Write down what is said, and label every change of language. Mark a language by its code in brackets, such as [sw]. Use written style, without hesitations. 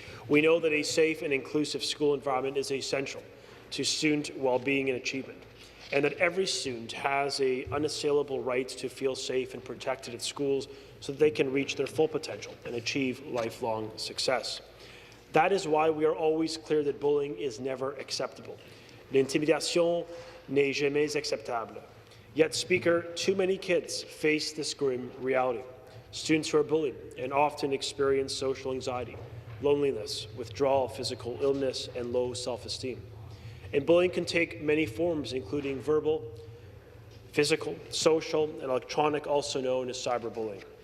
[en] We know that a safe and inclusive school environment is essential to student well-being and achievement, and that every student has an unassailable right to feel safe and protected at schools so that they can reach their full potential and achieve lifelong success. That is why we are always clear that bullying is never acceptable. [fr] L'intimidation n'est jamais acceptable. [en] Yet, Speaker, too many kids face this grim reality. Students who are bullied and often experience social anxiety, loneliness, withdrawal, physical illness, and low self-esteem. And bullying can take many forms, including verbal, physical, social, and electronic, also known as cyberbullying.